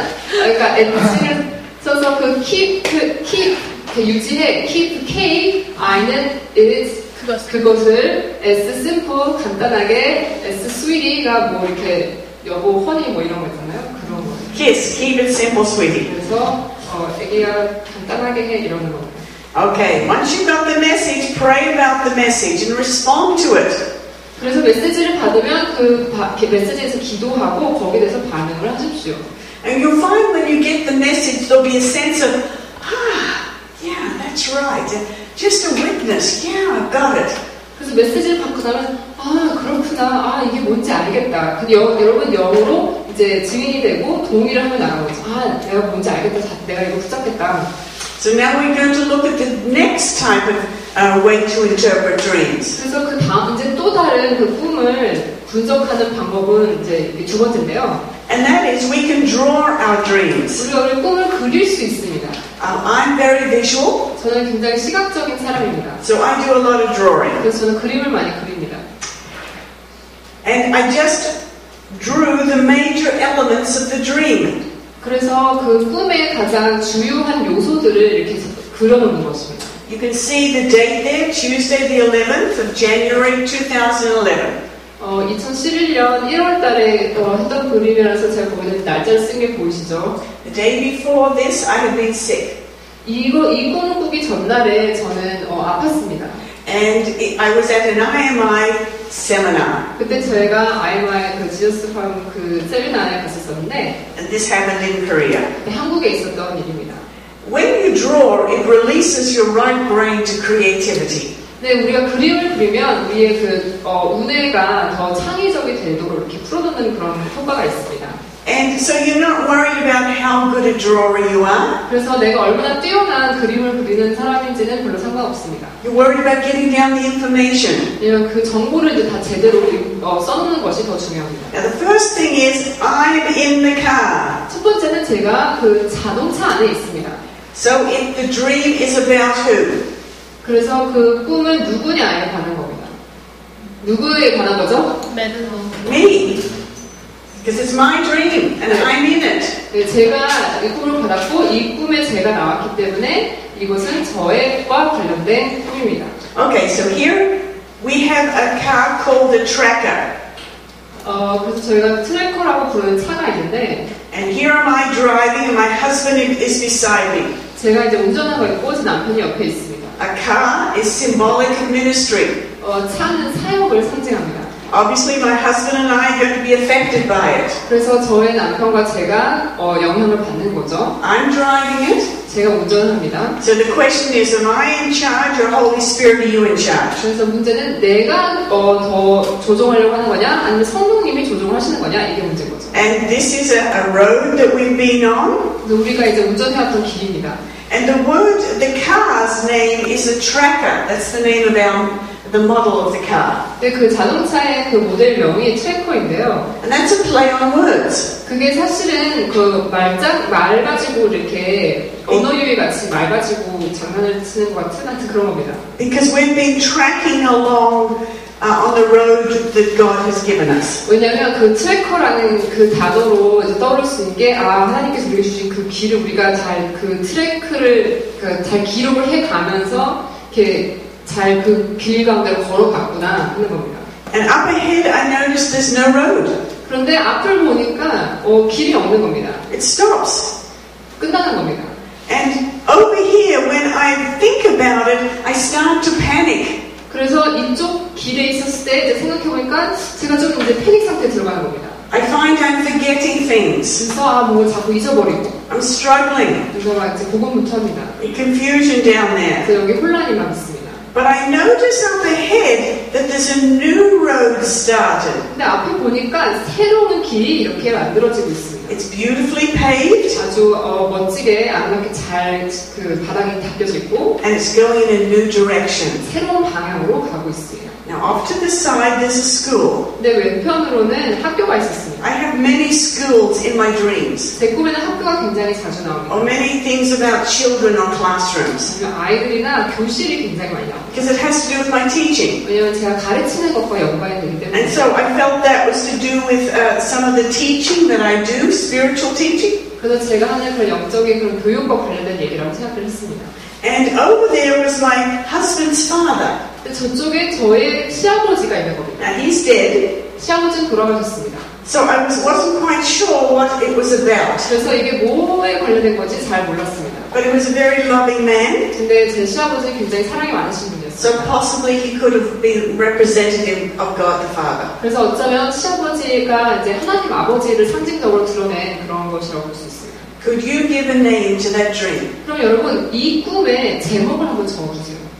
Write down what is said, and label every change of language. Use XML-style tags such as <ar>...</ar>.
<ko>그러니까 엣지를 써서 그 keep 유지해. keep K, I는 it, 그것을 S simple 간단하게, S sweetie가 뭐 이렇게 여보, 허니 뭐 이런 거 있잖아요. 그런 거.</ko> <en>KISS, keep it simple, sweetie.</en> <ko>그래서 애기가 간단하게 해 이러는 겁니다.</ko> <en>Okay, once you've got the message, pray about the message and respond to it.</en> <ko>그래서 메시지를 받으면 그 메시지에서 기도하고 거기에 대해서 반응을 하십시오.</ko> <en>And you'll find when you get the message, there'll be a sense of, yeah, that's right. Just a witness. Yeah, I've got it.</en> <ko>그래서 메시지를 받고 나면 그렇구나. 이게 뭔지 알겠다. 근데 여러분 영어로 이제 증인이 되고 동의를 하면 나가는 거죠. 내가 뭔지 알겠다. 내가 이거 붙잡겠다.</ko> <en>So now we're going to look at the next type of way to interpret dreams.</en> <ko>그래서 그 다음 이제 또 다른 그 꿈을 분석하는 방법은 이제 두 번째인데요.</ko> <en>And that is we can draw our dreams.</en> <ko>우리가 우리 꿈을 그릴 수 있습니다.</ko> <en>I'm very visual.</en> <ko>저는 굉장히 시각적인 사람입니다.</ko> <en>So I do a lot of drawing.</en> <ko>그래서 저는 그림을 많이 그립니다.</ko> <en>And I just drew the major elements of the dream.</en> <ko>그래서 그 꿈의 가장 주요한 요소들을 이렇게 그려놓는 것입니다.</ko> <en>You can see the date there, Tuesday the 11th of January 2011.</en> <ko>2011년 1월 달에 했던 그림이라서 제가 거기에 날짜를 쓴 게 보이시죠?</ko> <en>The day before this, I had been sick.</en> <ko>이 꿈을 꾸기 전날에 저는 아팠습니다.</ko> <en>And I was at an IMI seminar.</en> <ko>그때 저희가 IMI 그 지저스 팜 그 세미나에 갔었었는데</ko> <en>And this happened in Korea.</en> <ko>한국에 있었던 일입니다.</ko> <en>When you draw, it releases your right brain to creativity.</en> <ko>네, 우리가 그림을 그리면 우리의 그 우뇌가 더 창의적이 되도록 이렇게 풀어놓는 그런 효과가 있습니다.</ko> <en>And so you're not worried about how good a drawer you are.</en> <ko>그래서 내가 얼마나 뛰어난 그림을 그리는 사람인지는 별로 상관없습니다.</ko> <en>You're worried about getting down the information.</en> <ko>왜냐면 그 정보를 이제 다 제대로 써놓는 것이 더 중요합니다.</ko> <en>Now the first thing is I'm in the car.</en> <ko>첫 번째는 제가 그 자동차 안에 있습니다.</ko> <en>So the dream is about who?</en> <ko>그래서 그 꿈은 누구냐에 관한 겁니다. 누구에 관한 거죠?</ko> <en>Me. Because it's my dream and I'm in it.</en> <ko>네, 제가 이 꿈을 받았고 이 꿈에 제가 나왔기 때문에 이것은 저와 관련된 꿈입니다.</ko> <en>Okay, so here we have a car called a tracker.</en> <ko>그래서 저희가 트래커라고 부르는 차가 있는데</ko> <en>And here am I driving and my husband is beside me.</en> <ko>제가 이제 운전하고 있고 제 남편이 옆에 있습니다.</ko> <en>A car is symbolic of ministry.</en> <ko>차는 사역을 상징합니다.</ko> <en>Obviously my husband and I are going to be affected by it.</en> <ko>그래서 저의 남편과 제가 영향을 받는 거죠.</ko> <en>I'm driving it.</en> <ko>제가 운전합니다.</ko> <en>So the question is, am I in charge or Holy Spirit, are you in charge?</en> <ko>그래서 문제는 내가 더 조종하려고 하는 거냐 아니면 성령님이 조종을 하시는 거냐 이게 문제인 거죠.</ko> <en>And this is a road that we've been on.</en> <ko>그래서 우리가 이제 운전해왔던 길입니다.</ko> <en>And the car's name is a tracker. That's the name of the model of the car.</en> <ko>근데 그 자동차의 그 모델명이 트래커인데요.</ko> <en>And that's a play on words.</en> <ko>그게 사실은 그 말 가지고 이렇게 언어 유희 같이 말 가지고 장난을 치는 것 같은 그런 겁니다.</ko> <en>Because we've been tracking along on the road that God has given us.</en> <ko>왜냐하면 그 트래커라는 그 단어로 이제 떠오를 수 있는 게 하나님께서 우리에게 주신 그 길을 우리가 잘 그 트래크를 잘 기록을 해가면서 이렇게 잘 그 길 가운데로 걸어갔구나 하는 겁니다.</ko> <en>And up ahead I noticed there's no road.</en> <ko>그런데 앞을 보니까 길이 없는 겁니다.</ko> <en>It stops.</en> <ko>끝나는 겁니다.</ko> <en>And over here, when I think about it, I start to panic.</en> <ko>그래서 이쪽 길에 있었을 때 이제 생각해보니까 제가 좀 이제 패닉 상태에 들어가는 겁니다.</ko> <en>I find I'm forgetting things.</en> <ko>그래서 뭔가 자꾸 잊어버리고.</ko> <en>I'm struggling.</en> <ko>그래서 막 이제 고군분투합니다.</ko> <en>Confusion down there.</en> <ko>그래서 여기 혼란이 막 있습니다.</ko> <en>But I notice up ahead that there's a new road started.</en> <ko>근데 앞에 보니까 새로운 길이 이렇게 만들어지고 있습니다.</ko> <en>It's beautifully paved.</en> <ko>아주 멋지게 아름답게 잘 그 바닥이 닦여져 있고.</ko> <en>And it's going in a new direction.</en> <ko>새로운 방향으로 가고 있어요.</ko> <en>Now off to the side there's a school.</en> <ko>근데 왼편으로는 학교가 있었습니다.</ko> <en>I have many schools in my dreams.</en> <ko>제 꿈에는 학교가 굉장히 자주 나옵니다.</ko> <en>Or many things about children or classrooms.</en> <ko>아이들이나 교실이 굉장히 많이 나옵니다.</ko> <en>Because it has to do with my teaching.</en> <ko>왜냐하면 제가 가르치는 것과 연관이 되기 때문에.</ko> <en>And so I felt that was to do with some of the teaching that I do, spiritual teaching.</en> <ko>그래서 제가 하는 그런 영적인 그런 교육과 관련된 얘기라고 생각을 했습니다.</ko> <en>And over there was my husband's father.</en> <ko>근데 저쪽에 저의 시아버지가 있는 겁니다.</ko> <en>Now he's dead.</en> <ko>시아버지는 돌아가셨습니다.</ko> <en>So I wasn't quite sure what it was about.</en> <ko>그래서 이게 뭐에 관련된 건지 잘 몰랐습니다.</ko> <en>But he was a very loving man.</en> <ko>근데 제 시아버지는 굉장히 사랑이 많으신 분이었어요.</ko> <en>So possibly he could have been representative of God the Father.</en> <ko>그래서 어쩌면 시아버지가 이제 하나님 아버지를 상징적으로 드러낸 그런 것이라고 볼 수 있습니다.</ko> <en>Could you give a name to that dream?</en> <ko>그럼 여러분 이 꿈의 제목을 한번 적어주세요.</ko>